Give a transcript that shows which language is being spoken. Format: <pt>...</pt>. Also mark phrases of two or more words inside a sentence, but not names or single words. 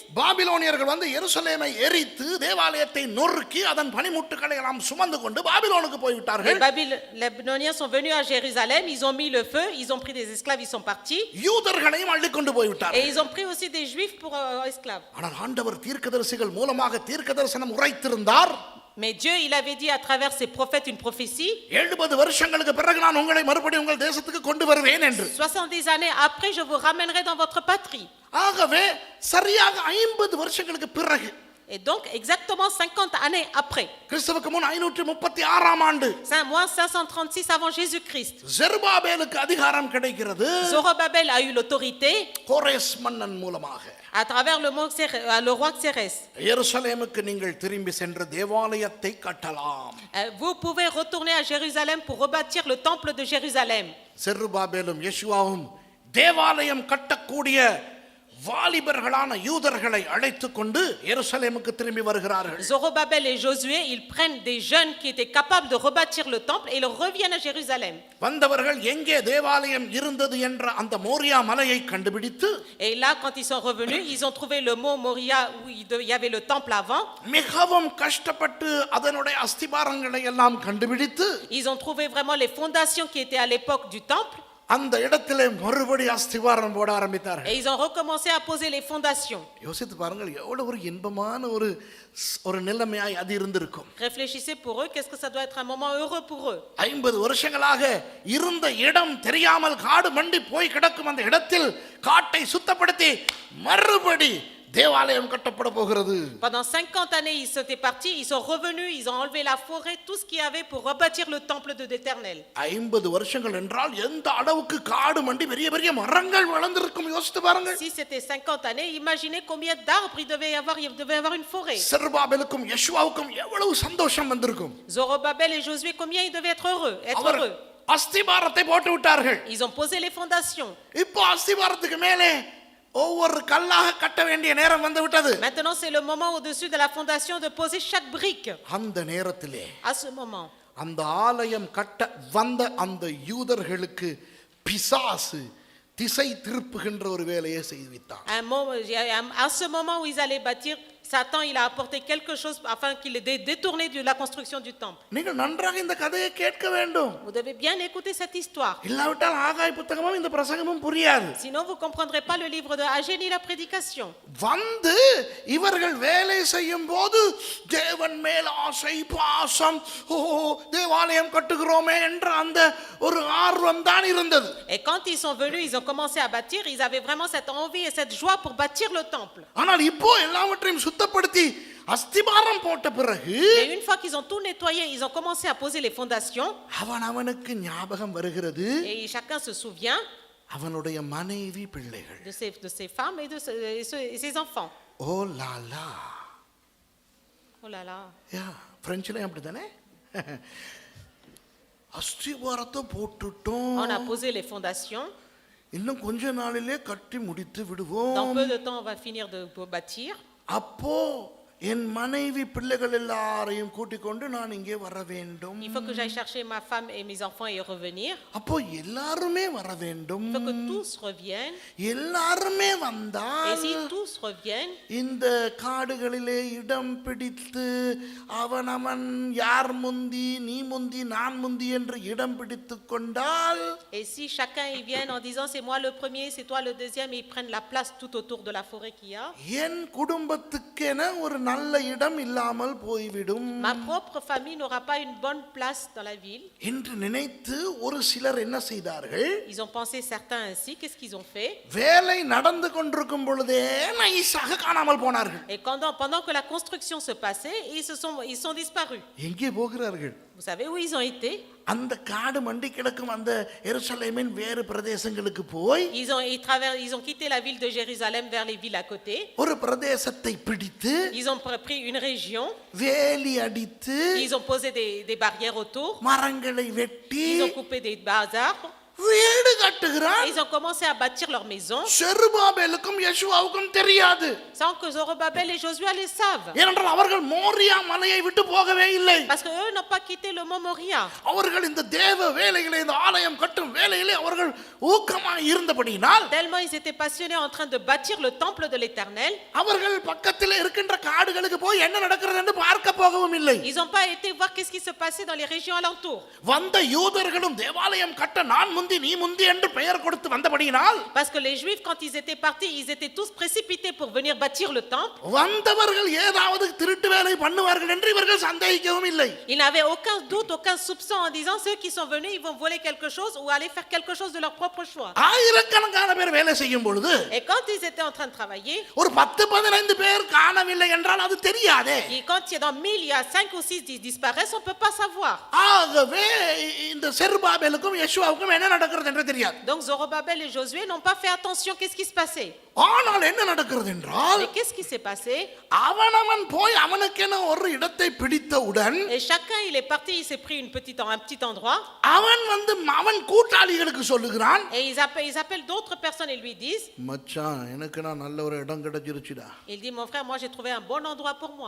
<ta>பாபிலோனியர்கள் வந்து எருசலேமை எரித்து தேவாலயத்தை நொறுக்கி அதன் பனிமுட்டுகளை எல்லாம் சுமந்து கொண்டு பாபிலோனுக்கு போய்விட்டார்கள்.</ta> <fr>les Babyloniens sont venus à Jérusalem, ils ont mis le feu, ils ont pris des esclaves, ils sont partis.</fr> <ta>யூதர்களையும் அள்ளி கொண்டு போய்விட்டார்கள்.</ta> <fr>Et ils ont pris aussi des juifs pour esclaves.</fr> <ta>ஆனால் ஆண்டவர் தீர்க்கதரிசிகள் மூலமாக தீர்க்கதரிசனம் உரைத்திருந்தார்.</ta> <fr>Mais Dieu, il avait dit à travers ses prophètes une prophétie.</fr> <ta>70 வருஷங்களுக்கு பிறகு நான் உங்களை மறுபடியும் உங்கள் தேசத்துக்கு கொண்டு வருவேன் என்று.</ta> <fr>70 années après, je vous ramènerai dans votre patrie.</fr> <ta>ஆகவே சரியாக 50 வருஷங்களுக்கு பிறகு,</ta> <fr>Et donc, exactement 50 années après,</fr> <ta>கிறிஸ்துவுக்கு முன் 536 ஆண்டு,</ta> <fr>moi 536 avant Jésus-Christ,</fr> <ta>செருபாபேலுக்கு அதிகாரம் கிடைக்கிறது.</ta> <fr>Zorobabel a eu l'autorité</fr> <ta>கோரேஸ் மன்னன் மூலமாக.</ta> <fr>à travers le roi Xérès.</fr> <ta>எருசலேமுக்கு நீங்கள் திரும்பி சென்று தேவாலயத்தை கட்டலாம்.</ta> <fr>Vous pouvez retourner à Jérusalem pour rebâtir le temple de Jérusalem.</fr> <ta>செருபாபேலும் யெஷுவாவும் தேவாலயம் கட்டக்கூடிய வாலிபர்களான யூதர்களை அழைத்துக் கொண்டு எருசலேமுக்கு திரும்பி வருகிறார்கள்.</ta> <fr>Zorobabel et Josué, ils prennent des jeunes qui étaient capables de rebâtir le temple et ils reviennent à Jérusalem.</fr> <ta>வந்தவர்கள் எங்கே தேவாலயம் இருந்தது என்ற அந்த மோரியா மலையை கண்டுபிடித்து,</ta> <fr>Et là, quand ils sont revenus, ils ont trouvé le mont Moria où il y avait le temple avant.</fr> <ta>மிகவும் கஷ்டப்பட்டு அதனுடைய அஸ்திபாரங்களை எல்லாம் கண்டுபிடித்து,</ta> <fr>Ils ont trouvé vraiment les fondations qui étaient à l'époque du temple.</fr> <ta>அந்த இடத்திலே மறுபடி அஸ்திபாரம் போட ஆரம்பித்தார்கள்.</ta> <fr>Et ils ont recommencé à poser les fondations.</fr> <ta>யோசித்து பாருங்கள், எவ்வளவு ஒரு இன்பமான ஒரு நிலைமையாய் அது இருந்திருக்கும்.</ta> <fr>Réfléchissez pour eux, qu'est-ce que ça doit être un moment heureux pour eux.</fr> <ta>50 வருஷங்களாக இருந்த இடம் தெரியாமல் காடு மண்டி போய் கிடக்கும் அந்த இடத்தில் காட்டை சுத்தப்படுத்தி மறுபடி தேவாலயம் கட்டப்பட போகிறது.</ta> <fr>Pendant 50 années, ils étaient partis, ils sont revenus, ils ont enlevé la forêt, tout ce qu'il y avait pour rebâtir le temple de l'Éternel.</fr> <ta>50 வருஷங்கள் என்றால் எந்த அளவுக்கு காடு மண்டி பெரிய பெரிய மரங்கள் வளர்ந்திருக்கும் யோசித்து பாருங்கள்.</ta> <fr>Si c'était 50 années, imaginez combien d'arbres il devait y avoir une forêt.</fr> <ta>செருபாபேலுக்கும் யெஷுவாவுக்கும் எவ்வளவு சந்தோஷம் வந்திருக்கும்.</ta> <fr>Zorobabel et Josué, combien ils devaient être heureux.</fr> <ta>அஸ்திபாரத்தை போட்டு விட்டார்கள்.</ta> <fr>Ils ont posé les fondations.</fr> <ta>இப்போ அஸ்திபாரத்துக்கு மேலே ஒவ்வொரு கல்லாக கட்ட வேண்டிய நேரம் வந்து விட்டது.</ta> <fr>Maintenant, c'est le moment au-dessus de la fondation de poser chaque brique.</fr> <ta>அந்த நேரத்திலே</ta> <fr>À ce moment,</fr> <ta>அந்த ஆலயம் கட்ட வந்த அந்த யூதர்களுக்கு பிசாசு திசை திருப்புகின்ற ஒரு வேலையை செய்வித்தான்.</ta> <fr>à ce moment où ils allaient bâtir, Satan, il a apporté quelque chose afin qu'il ait détourné de la construction du temple.</fr> <ta>நீங்கள் நன்றாக இந்த கதையை கேட்க வேண்டும்.</ta> <fr>Vous devez bien écouter cette histoire.</fr> <ta>இல்லாவிட்டால் ஆகாய் புத்தகமும் இந்த பிரசங்கமும் புரியாது.</ta> <fr>Sinon, vous ne comprendrez pas le livre de Agé ni la prédication.</fr> <ta>வந்து இவர்கள் வேலை செய்யும் போது தேவன் மேல் ஆசை பாசம், ஓ தேவாலயம் கட்டுகிறோமே என்ற அந்த ஒரு ஆர்வம் தான் இருந்தது.</ta> <fr>Et quand ils sont venus, ils ont commencé à bâtir, ils avaient vraiment cette envie et cette joie pour bâtir le temple.</fr> <ta>ஆனால் இப்போ எல்லாவற்றையும் சுத்தப்படுத்தி அஸ்திபாரம் போட்ட பிறகு,</ta> <fr>Et une fois qu'ils ont tout nettoyé, ils ont commencé à poser les fondations.</fr> <ta>அவனுக்கு ஞாபகம் வருகிறது</ta> <fr>Et chacun se souvient</fr> <ta>அவனுடைய மனைவி பிள்ளைகள்.</ta> <fr>de ses femmes et de ses enfants. oh là là. Oh là là.</fr> <ta>பிரெஞ்சிலே அப்படித்தானே? அஸ்திபாரத்தை போட்டுட்டோம்,</ta> <fr>On a posé les fondations.</fr> <ta>இன்னும் கொஞ்ச நாளிலே கட்டி முடித்து விடுவோம்.</ta> <fr>Dans peu de temps, on va finir de bâtir.</fr> <ta>அப்போ என் மனைவி பிள்ளைகள் எல்லாரையும் கூட்டிக் கொண்டு நான் இங்கே வர வேண்டும்.</ta> <fr>Il faut que j'aille chercher ma femme et mes enfants et revenir.</fr> <ta>அப்போ எல்லாருமே வர வேண்டும்.</ta> <fr>Il faut que tous reviennent.</fr> <ta>எல்லாருமே வந்தால்,</ta> <fr>Et si tous reviennent,</fr> <ta>இந்த காடுகளிலே இடம் பிடித்து அவன் யார் முந்தி நீ முந்தி நான் முந்தி என்று இடம் பிடித்து கொண்டால்,</ta> <fr>et si chacun y vient en disant c'est moi le premier, c'est toi le deuxième, et ils prennent la place tout autour de la forêt qu'il y a.</fr> <ta>என் குடும்பத்துக்கென ஒரு நல்ல இடம் இல்லாமல் போய்விடும்.</ta> <fr>Ma propre famille n'aura pas une bonne place dans la ville.</fr> <ta>என்று நினைத்து ஒரு சிலர் என்ன செய்தார்கள்?</ta> <fr>Ils ont pensé certains ainsi. Qu'est-ce qu'ils ont fait?</fr> <ta>வேலை நடந்து கொண்டிருக்கும் பொழுதே நைசாக காணாமல் போனார்கள்.</ta> <fr>Et pendant que la construction se passait, ils sont disparus.</fr> <ta>எங்கே போகிறார்கள்?</ta> <fr>Vous savez où ils ont été?</fr> <ta>அந்த காடு மண்டி கிடக்கும் அந்த எருசலேமின் வேறு பிரதேசங்களுக்கு போய்</ta> <fr>Ils ont quitté la ville de Jérusalem vers les villes à côté.</fr> <ta>ஒரு பிரதேசத்தை பிடித்து</ta> <fr>Ils ont pris une région.</fr> <ta>வேலி அடித்து</ta> <fr>Ils ont posé des barrières autour.</fr> <ta>மரங்களை வெட்டி</ta> <fr>Ils ont coupé des bas arbres.</fr> <ta>வீடு கட்டுகிறான்.</ta> <fr>Ils ont commencé à bâtir leur maison</fr> <ta>செருபாபேலுக்கும் யெஷுவாவுக்கும் தெரியாது.</ta> <fr>sans que Zorobabel et Josué les savent.</fr> <ta>ஏனென்றால் அவர்கள் மோரியா மலையை விட்டு போகவே இல்லை.</ta> <fr>Parce que eux n'ont pas quitté le mont Moria.</fr> <ta>அவர்கள் இந்த தேவ வேலையிலே இந்த ஆலயம் கட்டும் வேலையிலே அவர்கள் ஊக்கமாக இருந்தபடியினால்</ta> <fr>Tellement ils étaient passionnés en train de bâtir le temple de l'Éternel.</fr> <ta>அவர்கள் பக்கத்தில் இருக்கின்ற காடுகளுக்கு போய் என்ன நடக்கிறது என்று பார்க்க போகவும் இல்லை.</ta> <fr>Ils n'ont pas été voir qu'est-ce qui se passait dans les régions alentours.</fr> <ta>வந்த யூதர்களும் தேவாலயம் கட்ட நான் முந்தி நீ முந்தி என்று பெயர் கொடுத்து வந்தபடியினால்</ta> <fr>Parce que les Juifs quand ils étaient partis, ils étaient tous précipités pour venir bâtir le temple.</fr> <ta>வந்தவர்கள் ஏதாவது திருட்டு வேலை பண்ணுவார்கள் என்று இவர்கள் சந்தேகிக்கவும் இல்லை.</ta> <fr>Ils n'avaient aucun doute, aucun soupçon en disant ceux qui sont venus, ils vont voler quelque chose ou aller faire quelque chose de leur propre choix.</fr> <ta>ஆயிரக்கணக்கான பேர் வேலை செய்யும் பொழுது</ta> <fr>Et quand ils étaient en train de travailler,</fr> <ta>ஒரு 10-15 பேர் காணவில்லை என்றால் அது தெரியாதே.</ta> <fr>et quand il y a dans 1000, il y a 5 ou 6 qui disparaissent, on ne peut pas savoir.</fr> <ta>ஆகவே இந்த செருபாபேலுக்கும் யெஷுவாவுக்கும் என்ன நடக்கிறது என்று தெரியாது.</ta> <fr>Donc Zorobabel et Josué n'ont pas fait attention qu'est-ce qui se passait.</fr> <ta>ஆனால் என்ன நடக்கிறது என்றால்</ta> <fr>Mais qu'est-ce qui s'est passé?</fr> <ta>அவனவன் போய் அவனுக்கென ஒரு இடத்தை பிடித்தவுடன்</ta> <fr>Et chacun il est parti, il s'est pris un petit endroit.</fr> <ta>அவன் வந்து அவன் கூட்டாளிகளுக்கு சொல்லுகிறான்.</ta> <fr>Et ils appellent d'autres personnes et lui disent,</fr> <ta>மச்சான் எனக்கு நான் நல்ல ஒரு இடம் கிடைச்சிருச்சுடா.</ta> <fr>il dit mon frère, moi j'ai trouvé un bon endroit pour moi.</fr>